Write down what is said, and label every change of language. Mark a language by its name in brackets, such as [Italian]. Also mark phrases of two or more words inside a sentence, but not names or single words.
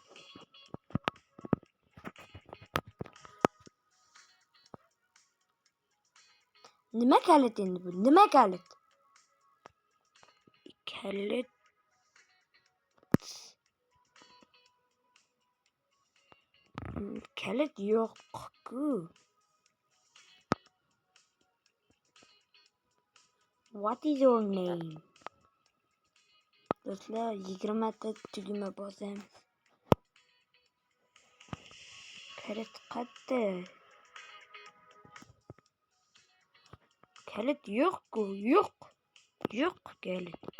[Uzbek] Nima kalit endi bu? Nima kalit? Kalit yo'q-ku. [English] What is your name? [Uzbek] Do'stlar, 20 ta tugma bosamiz. Kalit qayerda? Kalit yo'q-ku, yo'q kalit.